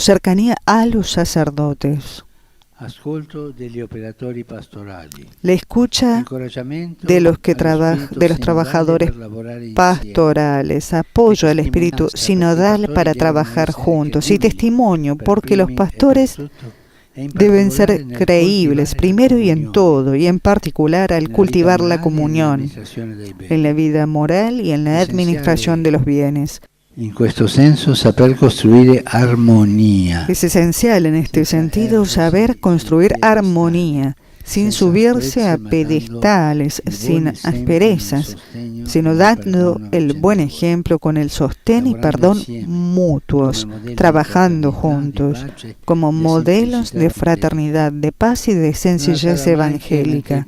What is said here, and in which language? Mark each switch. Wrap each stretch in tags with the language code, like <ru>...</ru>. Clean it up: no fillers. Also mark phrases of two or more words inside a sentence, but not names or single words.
<es>Cercanía a los sacerdotes. La escucha de los trabajadores pastorales, apoyo al espíritu sinodal para trabajar juntos y testimonio, porque los pastores deben ser creíbles primero y en todo, y en particular al cultivar la comunión, en la vida moral y en la administración de los bienes.</es> <it>In questo senso, saper costruire armonía.</it> <es>Es esencial en este sentido saber construir armonía, sin subirse a pedestales, sin asperezas, sino dando el buen ejemplo con el sostén y perdón mutuos, trabajando juntos, como modelos de fraternidad, de paz y de sencillez evangélica.</es>